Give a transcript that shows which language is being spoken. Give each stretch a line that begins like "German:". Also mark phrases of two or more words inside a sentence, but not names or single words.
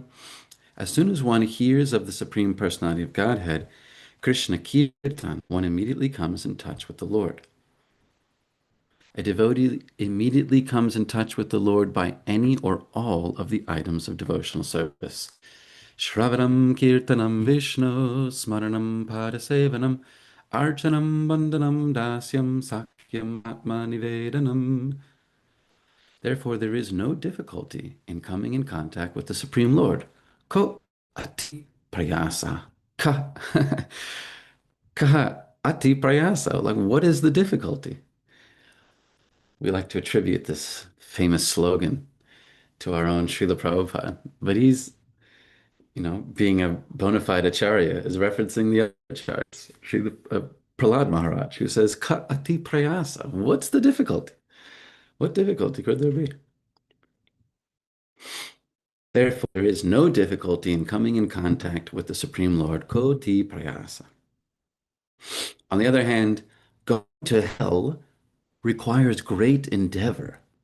English: As soon as one hears of the Supreme Personality of Godhead, Krishna Kirtan, one immediately comes in touch with the Lord. A devotee immediately comes in touch with the Lord by any or all of the items of devotional service.
Sanskrit: Shravanam Kirtanam Vishnu Smaranam Padasevanam Archanam Bandhanam Dasyam Sakyam Atma Nivedanam.
English: Therefore, there is no difficulty in coming in contact with the Supreme Lord.
Sanskrit: Ko ati prayasa. Ka. Ka ati prayasa.
English: Like, what is the difficulty? We like to attribute this famous slogan to our own Srila Prabhupada, but he's, being a bona fide acharya, is referencing the other acharyas, Srila Prahlad Maharaj, who says,
Sanskrit: Ka ati prayasa.
English: What's the difficulty? What difficulty could there be? Therefore, there is no difficulty in coming in contact with the Supreme Lord,
Sanskrit: Koti Prayasa.
English: On the other hand, going to hell requires great endeavor.